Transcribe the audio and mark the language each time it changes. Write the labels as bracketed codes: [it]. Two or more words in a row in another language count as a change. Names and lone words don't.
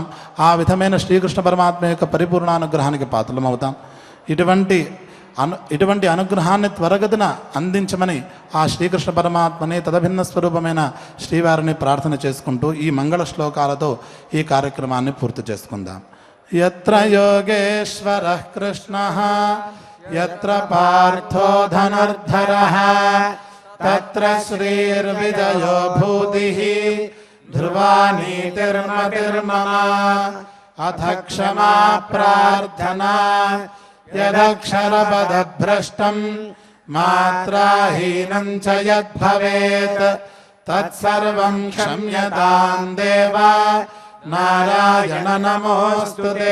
[te] ఆ విధమైన శ్రీకృష్ణ పరమాత్మ యొక్క పరిపూర్ణానుగ్రహానికి పాత్రలమవుతాం. ఇటువంటి అనుగ్రహాన్ని త్వరగతిన అందించమని ఆ శ్రీకృష్ణ పరమాత్మని తదభిన్న స్వరూపమైన శ్రీవారిని ప్రార్థన చేసుకుంటూ ఈ మంగళ శ్లోకాలతో ఈ కార్యక్రమాన్ని పూర్తి చేసుకుందాం. [sa] యత్ర యోగేశ్వరః కృష్ణః యత్ర పార్థో ధనుర్ధరః తత్ర శ్రీర్విజయో భూతిః ధ్రువా నీతిర్మతిర్మమ అథ క్షమా ప్రార్థనా యదక్షరపదభ్రష్టం మాత్రాహీనం చ యద్భవేత్ తత్సర్వం క్షమ్యతాం దేవా నారాయణ నమోస్తుతే.